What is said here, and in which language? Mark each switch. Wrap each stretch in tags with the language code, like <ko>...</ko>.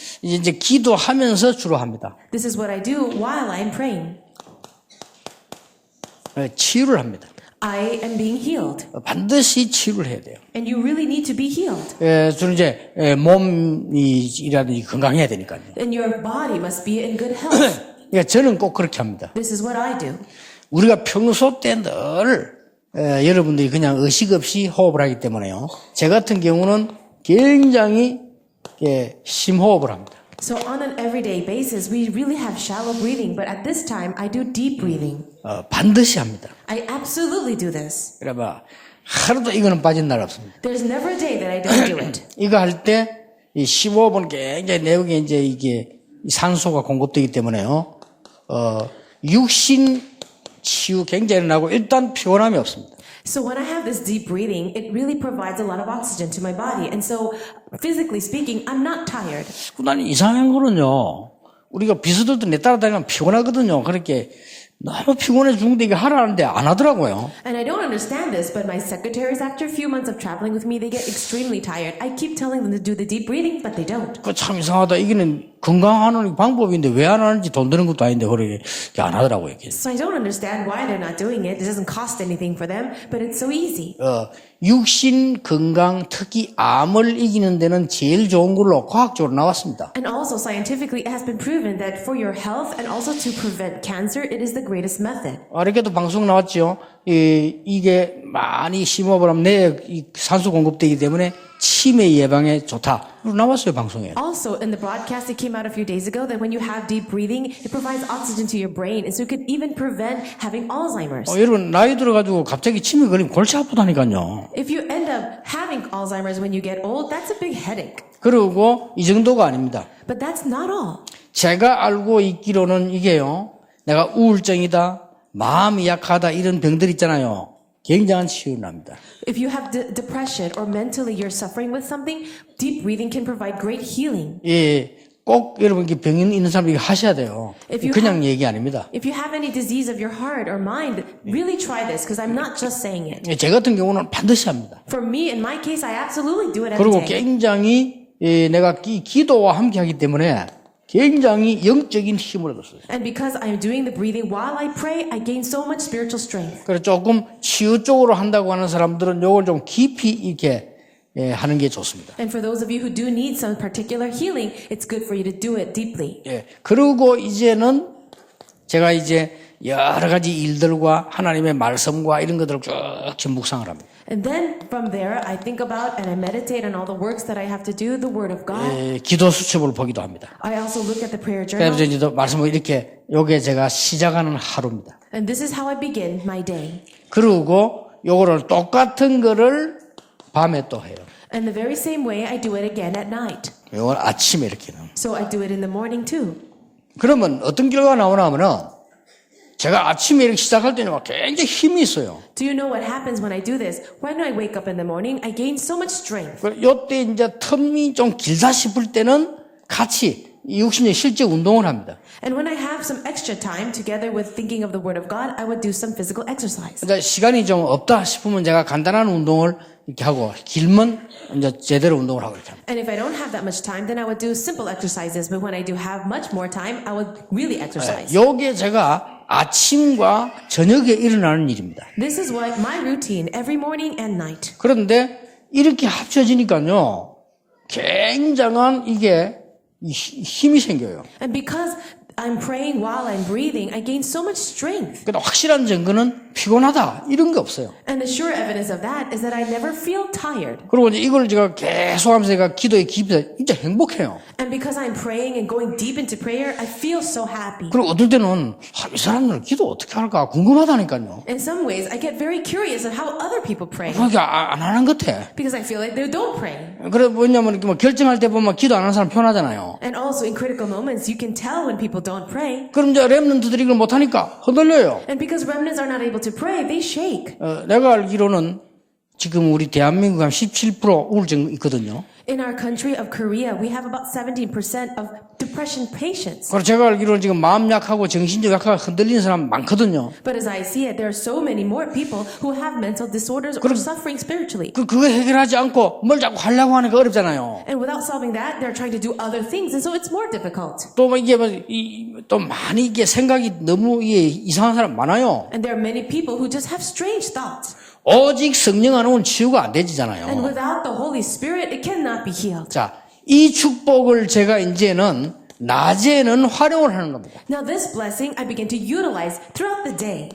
<ko>이제 기도하면서 주로 합니다.</ko> <en>This is what I do while I'm praying.</en> <ko>치유를 합니다.</ko> <en>I am being healed,</en> <ko>반드시 치유를 해야 돼요.</ko> <en>and you really need to be healed.</en> <ko>저는 이제 몸이라든지 건강해야 되니까요.</ko> <en>And your body must be in good health.</en> <ko>그러니까 저는 꼭 그렇게 합니다.</ko> <en>This is what I do.</en> <ko>우리가 평소 때 늘 여러분들이 그냥 의식 없이 호흡을 하기 때문에요. 제 같은 경우는 굉장히 심호흡을 합니다.</ko> <en>So on an everyday basis, we really have shallow breathing, but at this time, I do deep breathing.</en> <ko>반드시 합니다.</ko> <en>I absolutely do this.</en> <ko>그러면 하루도 이거는 빠진 날 없습니다.</ko> <en>There's never a day that I don't do it.</en> <ko>이거 할 때 이 심호흡은 굉장히 내역에 이제 이게 산소가 공급되기 때문에요. 육신 치유 굉장히 나고 일단 피곤함이 없습니다.</ko> <en>So when I have this deep breathing, it really provides a lot of oxygen to my body. And so physically speaking, I'm not tired.</en> <ko>난 이상한 거는요. 우리가 비서들도 내 따라다니면 피곤하거든요. 그렇게 너무 피곤해 죽는데 이게 하라는데 안 하더라고요.</ko> <en>And I don't understand this, but my secretaries, after a few months of traveling with me, they get extremely tired. I keep telling them to do the deep breathing, but they don't.</en> <ko>그 참 이상하다. 이게는 건강하는 방법인데 왜 안 하는지 돈 드는 것도 아닌데 그렇게 안 하더라고요.</ko> <en>So I don't understand why they're not doing it. It doesn't cost anything for them, but it's so easy.</en> <ko>육신 건강, 특히 암을 이기는 데는 제일 좋은 걸로 과학적으로 나왔습니다.</ko> <en>And also scientifically, it has been proven that for your health and also to prevent cancer, it is the greatest method.</en> <ko>이렇게도 방송 나왔죠. 이게 많이 심호흡을 하면 뇌에 산소 공급되기 때문에 치매 예방에 좋다. 나왔어요, 방송에.</ko> <en>Also, in the broadcast that came out a few days ago, that when you have deep breathing, it provides oxygen to your brain, and so it could even prevent having Alzheimer's.</en> <ko>여러분 나이 들어가지고 갑자기 치매 걸리면 골치 아프다니까요.</ko> <en>If you end up having Alzheimer's when you get old, that's a big headache.</en> <ko>그리고 이 정도가 아닙니다.</ko> <en>But that's not all.</en> <ko>제가 알고 있기로는 이게요. 내가 우울증이다, 마음이 약하다 이런 병들 있잖아요. 굉장한 치유를 납니다.</ko> <en>If you have depression or mentally you're suffering with something, deep breathing can provide great healing.</en> <ko>꼭 여러분 병 있는 사람이 하셔야 돼요. 그냥 얘기 아닙니다.</ko> <en>If you have any disease of your heart or mind, really try this, because I'm not just saying it.</en> <ko>제 같은 경우는 반드시 합니다.</ko> <en>For me, in my case, I absolutely do it every</en> <ko>그리고 굉장히 내가 기도와 함께 하기 때문에 굉장히 영적인 힘을 얻었어요.</ko> <en>And because I'm doing the breathing while I pray, I gain so much spiritual strength.</en> <ko>그래서 조금 치유 쪽으로 한다고 하는 사람들은 이걸 좀 깊이 이렇게 하는 게 좋습니다.</ko> <en>And for those of you who do need some particular healing, it's good for you to do it deeply.</en> <ko>그리고 이제는 제가 이제 여러 가지 일들과 하나님의 말씀과 이런 것들을 쭉 묵상을 합니다.</ko> <en>And then from there, I think about and I meditate on all the works that I have to do, the Word of God.</en> <ko>기도 수첩을 보기도 합니다.</ko> <en>I also look at the prayer journal.</en> <ko>그래서 이제 말씀을 이렇게 요게 제가 시작하는 하루입니다.</ko> <en>And this is how I begin my day.</en> <ko>그리고 요거를 똑같은 거를 밤에 또 해요.</ko> <en>And the very same way, I do it again at night.</en> <ko>요걸 아침에 이렇게 해요.</ko> <en>So I do it in the morning too.</en> <ko>그러면 어떤 결과가 나오나 하면은 제가 아침에 이렇게 시작할 때는 막 굉장히 힘이 있어요.</ko> <en>Do you know what happens when I do this? When I wake up in the morning, I gain so much strength.</en> <ko>요때 이제 텀이 좀 길다 싶을 때는 같이 60년 실제 운동을 합니다.</ko> <en>And when I have some extra time together with thinking of the Word of God, I would do some physical exercise.</en> <ko>이제 시간이 좀 없다 싶으면 제가 간단한 운동을 이렇게 하고 길면 이제 제대로 운동을 하고 이렇게 합니다.</ko> <en>And if I don't have that much time, then I would do simple exercises. But when I do have much more time, I would really exercise.</en> <ko>요게 제가 아침과 저녁에 일어나는 일입니다.</ko> <en>This is what my routine every morning and night.</en> <ko>그런데 이렇게 합쳐지니까요, 굉장한 이게 힘이 생겨요.</ko> <en>And because I'm praying while I'm breathing, I gain so much strength.</en> <ko>근데 확실한 증거는 피곤하다 이런 게 없어요.</ko> <en>And the sure evidence of that is that I never feel tired.</en> <ko>그리고 이제 이걸 제가 계속하면서 제가 기도에 깊이 진짜 행복해요.</ko> <en>And because I'm praying and going deep into prayer, I feel so happy.</en> <ko>그리고 어떨 때는 이 사람들 기도 어떻게 할까 궁금하다니까요.</ko> <en>In some ways, I get very curious of how other people pray</en> <ko>그러니까 안 하는 것 같아.</ko> <en>because I feel like they don't pray.</en> <ko>그래 뭐냐면 이렇게 뭐 결정할 때 보면 기도 안 하는 사람 편하잖아요.</ko> <en>And also in critical moments, you can tell when people don't pray.</en> <ko>그럼 이제 렘넌트들이 이걸 못하니까 흔들려요.</ko> <en>And because remnants are not able to pray, they shake.</en> <ko>내가 알기로는 지금 우리 대한민국 한 17% 우울증 있거든요.</ko> <en>In our country of Korea, we have about 17% of depression patients.</en> <ko>그리고 제가 알기로는 지금 마음 약하고 정신적 약하고 흔들리는 사람 많거든요.</ko> <en>But as I see it, there are so many more people who have mental disorders or suffering spiritually.</en> <ko>그거 해결하지 않고 뭘 자꾸 하려고 하니까 어렵잖아요.</ko> <en>And without solving that, they're trying to do other things, and so it's more difficult.</en> <ko>또 이게 또 많이 이게 생각이 너무 이게 이상한 사람 많아요.</ko> <en>And there are many people who just have strange thoughts.</en> <ko>오직 성령 안 오면 치유가 안</ko> <en>And</en> <ko>되지잖아요.</ko> <en>without the Holy Spirit, it cannot be healed.</en> <ko>자, 이 축복을 제가 이제는 낮에는 활용을 하는 겁니다.</ko> <en>Now this blessing I begin to utilize throughout the day.</en>